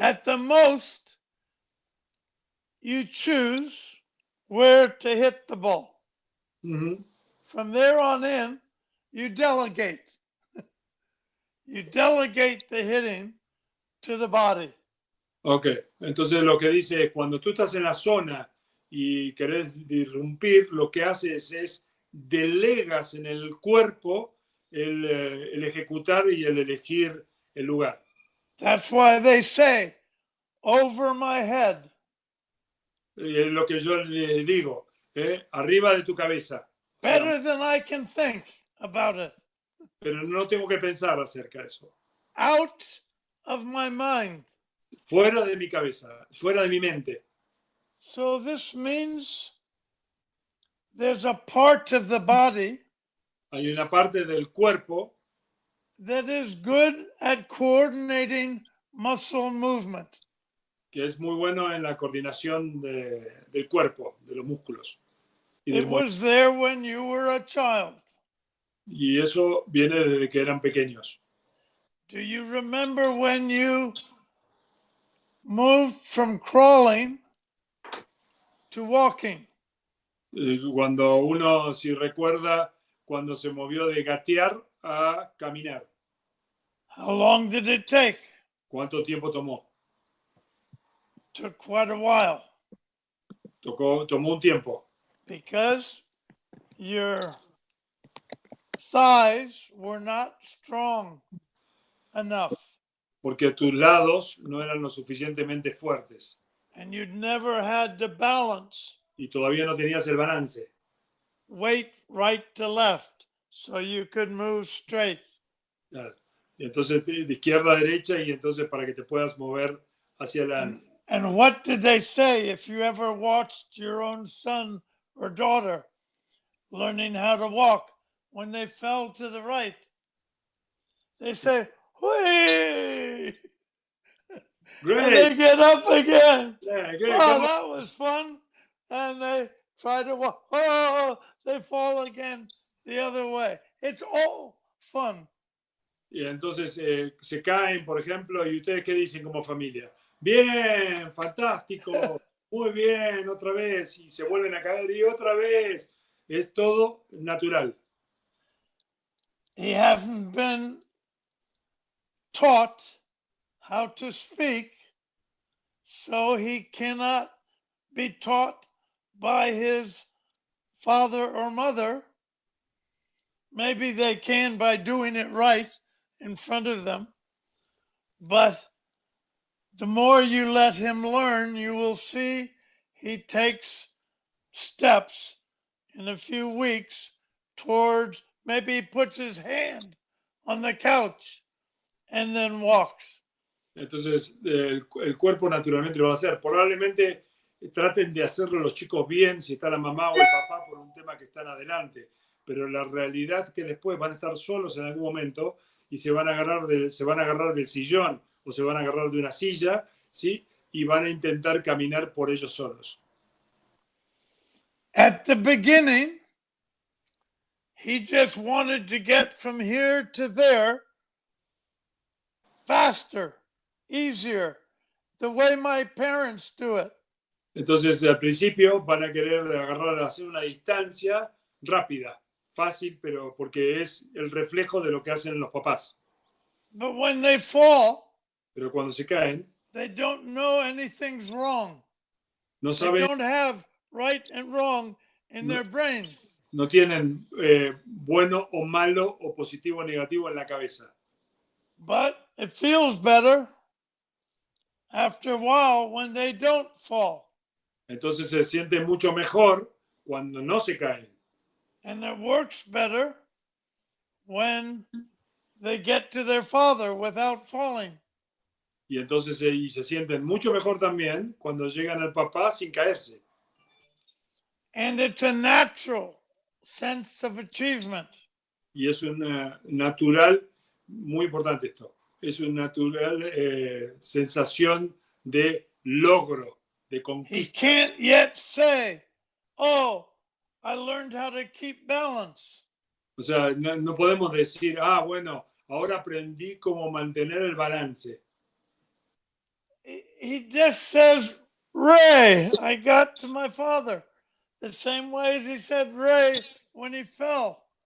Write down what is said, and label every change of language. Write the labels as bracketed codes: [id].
[en] At the most, you choose where to hit the ball. Mm-hmm. From there on in, you delegate. You delegate the hitting to the body. [es] Ok, entonces lo que dice es cuando tú estás en la zona y querés irrumpir, lo que haces es delegas en el cuerpo el ejecutar y el elegir el lugar. [en] That's why they say, over my head. [es] Es lo que yo le digo, arriba de tu cabeza. [en] Better than I can think about it. [es] Pero no tengo que pensar acerca de eso. [en] Out of my mind. [es] Fuera de mi cabeza, fuera de mi mente. [en] So this means there's a part of the body. [es] Hay una parte del cuerpo [en] that is good at coordinating muscle movement. [es] Que es muy bueno en la coordinación del cuerpo, de los músculos. [en] It was there when you were a child. [es] Y eso viene desde que eran pequeños. [en] Do you remember when you moved from crawling to walking? [es] Cuando uno, si recuerda, cuando se movió de gatear a caminar. [en] How long did it take? [es] ¿Cuánto tiempo tomó? [en] Took quite a while. [es] Tomó un tiempo. [en] Because your thighs were not strong enough. [es] Porque tus lados no eran lo suficientemente fuertes. [en] And you'd never had the balance. [es] Y todavía no tenías el balance. [en] Weight right to left, so you could move straight. [es] Claro. Y entonces de izquierda a derecha y entonces para que te puedas mover hacia adelante. [en] And what did they say if you ever watched your own son or daughter learning how to walk when they fell to the right? They say, "Whee!" Great. And they get up again. Yeah, great. Oh, that was fun. And they try to walk. Oh, they fall again the other way. It's all fun. [es] Y entonces se caen, por ejemplo, y ustedes qué dicen como familia. Bien, fantástico, muy bien, otra vez, y se vuelven a caer y otra vez. Es todo natural. [en] He hasn't been taught how to speak, so he cannot be taught by his father or mother. Maybe they can by doing it right in front of them, but the more you let him learn, you will see he takes steps in a few weeks towards, maybe he puts his hand on the couch and then walks. [es] Entonces, el cuerpo naturalmente lo va a hacer. Probablemente traten de hacerlo los chicos bien, si está la mamá o el papá, por un tema que están adelante. Pero la realidad es que después van a estar solos en algún momento y se van a agarrar del sillón o se van a agarrar de una silla, ¿sí? Y van a intentar caminar por ellos solos. [en] At the beginning, he just wanted to get from here to there faster, easier, the way my parents do it. [es] Entonces, al principio van a querer agarrar, hacer una distancia rápida, fácil, pero porque es el reflejo de lo que hacen los papás. [en] But when they fall, [es] Pero cuando se caen, [en] they don't know anything's wrong. [es] no [en] They [es] saben, [en] don't have right and wrong in their brain. [es] no tienen bueno o malo o positivo o negativo en la cabeza. [en] But it feels better after a while when they don't fall. [es] Entonces se siente mucho mejor cuando no se caen. [en] And it works better when they get to their father without falling. [es] Y entonces y se sienten mucho mejor también cuando llegan al papá sin caerse. [en] And it's a natural sense of achievement. [es] Y es una natural, muy importante esto, es una natural sensación de logro, de [en] He [es] conquista. [en] can't yet say, oh, I learned how to keep balance. [es] O sea, no podemos decir, bueno, ahora aprendí cómo mantener el balance. [en] He just says, Ray, I got to my father. The same way as he said Ray when he fell.